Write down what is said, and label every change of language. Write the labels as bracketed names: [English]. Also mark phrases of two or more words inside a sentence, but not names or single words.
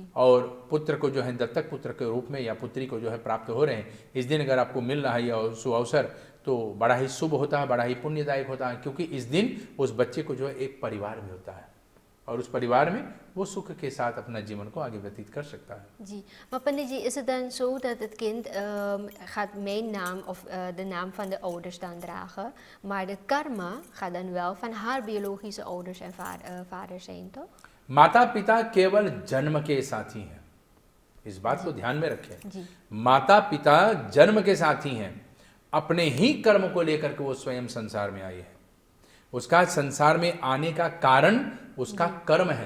[Hindi] और पुत्र को जो है दत्तक पुत्र के रूप में या पुत्री को जो है प्राप्त हो रहे हैं, इस दिन अगर आपको मिल रहा है यह सुअवसर, तो बड़ा ही शुभ होता है, बड़ा ही पुण्यदायक होता है, क्योंकि इस दिन उस बच्चे को जो है एक परिवार में होता है और उस परिवार में वो सुख के साथ अपना जीवन को आगे व्यतीत कर सकता है। जी, maar पंडित जी, [Dutch] is het dan zo dat het kind gaat mijn naam of de naam van de ouders dan dragen, maar de karma gaat dan wel van haar biologische ouders en vader zijn, toch? [Hindi] माता पिता केवल जन्म के साथी हैं, इस बात को ध्यान में रखें। जी माता पिता जन्म के साथी हैं, अपने ही कर्म को लेकर के वो स्वयं संसार में आए हैं। उसका संसार में आने का कारण उसका कर्म है।